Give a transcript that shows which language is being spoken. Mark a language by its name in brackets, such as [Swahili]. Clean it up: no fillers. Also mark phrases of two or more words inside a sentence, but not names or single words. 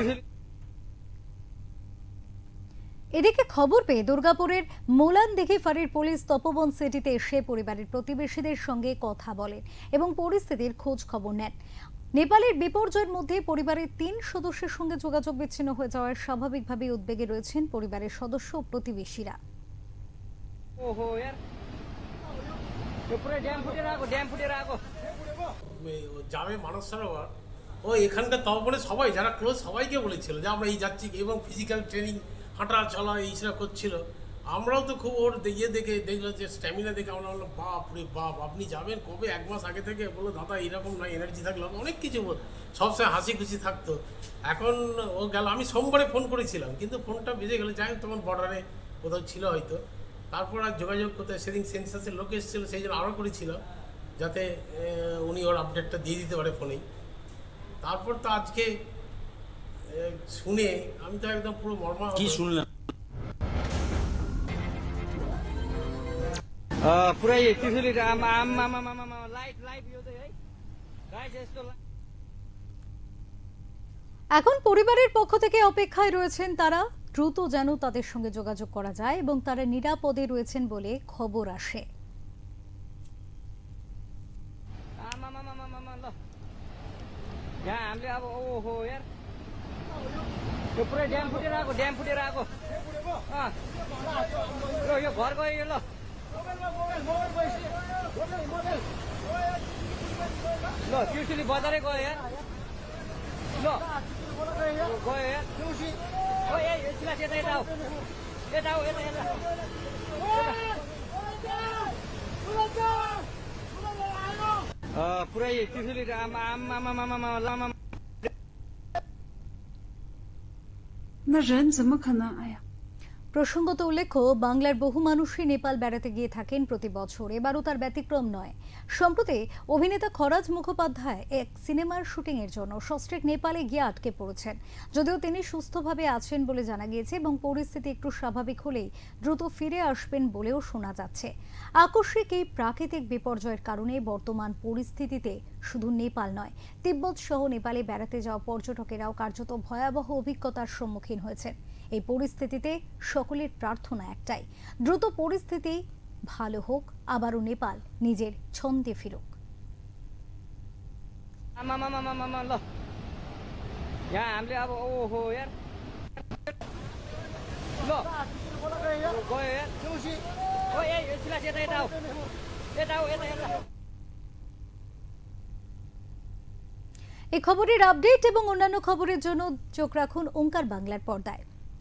[Bangla] এদিকে খবর পেয়ে দুর্গাপুরের মোলানদিঘি ফাঁড়ির পুলিশ তপবন সিটিতে এসে পরিবারের প্রতিবেশীদের সঙ্গে কথা বলেন এবং পরিস্থিতির খোঁজ খবর নেন। নেপালের বিপর্যয়ের মধ্যে পরিবারের 3 সদস্যের সঙ্গে যোগাযোগ বিচ্ছিন্ন হয়ে যাওয়ায় স্বাভাবিকভাবেই উদ্বেগে রয়েছেন পরিবারের সদস্য ও প্রতিবেশীরা। [Nepali] ओहो यार यो पुरै ड्याम फुटेर आएको [Bangla] যাবে মানস সরোবর। ও এখানকার তপবনে সবাই যারা ক্লোজ সবাইকে বলেছিল যে আমরা এই যাচ্ছি, এবং [English] physical training [Bangla] হাঁটা চলা এইসব করছিল। আমরাও তো খুব ওর দেখে দেখলাম যে স্ট্যামিনা দেখে আমরা বললাম বাপ রে বাপ, আপনি যাবেন কবে? 1 মাস আগে থেকে বললো দাদা এইরকম নয়, এনার্জি থাকলো অনেক কিছু সবসময় হাসি খুশি থাকতো। এখন ও গেল, আমি সোমবারে ফোন করেছিলাম কিন্তু ফোনটা বেজে গেলো, যাই তখন বর্ডারে কোথাও ছিল হয়তো। তারপর আর যোগাযোগ করতে, সেদিন সেন্সাসের লোক এসেছিলো, সেই জন্য আরও করেছিল যাতে উনি ওর আপডেটটা দিয়ে দিতে পারে ফোনেই। তারপর তো আজকে শুনে আমি তো একদম পুরো মর্মা। কি শুনলাম? [Nepali] पुरै त्रिशुली आमामामामामा लाइभ यो चाहिँ है गाइस यस्तो। [Bangla] এখন পরিবারের পক্ষ থেকে অপেক্ষায় রয়েছেন তারা, দ্রুত যেন তাদের সঙ্গে যোগাযোগ করা যায় এবং তারা নিরাপদে রয়েছেন বলে খবর আসে। [Nepali] यहाँ हामीले अब ओहो यार यो पुरै ड्याम फुटेर आएको यो घर गयो यो ल ल त्रिशुली बजारै गयो यार ल गयो यार ओ ए सिलास यता आऊ यता पुरै त्रिशुली आमा 那人怎么可能？哎呀！ [Bangla] প্রসঙ্গত উল্লেখ্য বাংলার বহু মানুষই নেপাল বেড়াতে গিয়ে থাকেন প্রতি বছর, এবারও তার ব্যতিক্রম নয়। সম্প্রতি অভিনেতা খরাজ মুখোপাধ্যায় এক সিনেমার শুটিংয়ের জন্য সস্ত্রীক নেপালে গিয়ে আটকে পড়েছেন। যদিও তিনি সুস্থভাবে আছেন বলে জানা গিয়েছে এবং পরিস্থিতি একটু স্বাভাবিক হলেই দ্রুত ফিরে আসবেন বলেও শোনা যাচ্ছে। আকস্মিক এই প্রাকৃতিক বিপর্যয়ের কারণে বর্তমান পরিস্থিতিতে শুধু নেপাল নয়, তিব্বত সহ নেপালে বেড়াতে যাওয়া পর্যটকেরাও কার্যত ভয়াবহ অভিজ্ঞতার সম্মুখীন হয়েছেন। এই পরিস্থিতিতে সকলের প্রার্থনা একটাই, দ্রুত পরিস্থিতি ভালো হোক, আবারও নেপাল নিজের ছন্দে ফিরুক। [Nepali] ल यहाँ हामीले अब ओहो यार ल गयो यार ओ ए सिलास यता आऊ [Bangla] এই খবরের আপডেট এবং অন্যান্য খবরের জন্য চোখ রাখুন ওঙ্কার বাংলার পর্দায়।